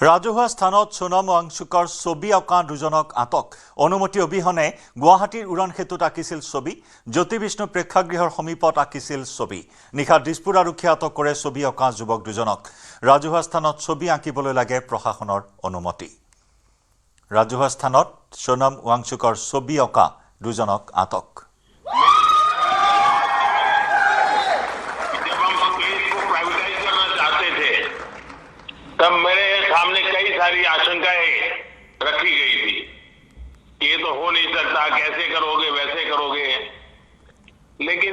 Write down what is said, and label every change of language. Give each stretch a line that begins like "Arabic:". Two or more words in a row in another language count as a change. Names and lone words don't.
Assamese: ৰাজহুৱা স্থানত সোণম ৱাংচুকৰ ছবি অঁকা দুজনক আটক অনুমতি অবিহনে গুৱাহাটীৰ উৰণ সেতুত আঁকিছিল ছবি জ্যোতি বিষ্ণু প্ৰেক্ষাগৃহৰ সমীপত আঁকিছিল ছবি নিশা দিছপুৰ আৰক্ষীয়ে আটক কৰে ছবি অঁকা যুৱক দুজনক ৰাজহুৱা স্থানত ছবি আঁকিবলৈ লাগে প্ৰশাসনৰ অনুমতি ৰাজহুৱা স্থানত সোণম ৱাংচুকৰ ছবি অঁকা দুজনক আটক
Hindi: तब मेरे सामने कई सारी आशंकाएं रखी गई थी ये तो हो नहीं सकता कैसे करोगे वैसे करोगे लेकिन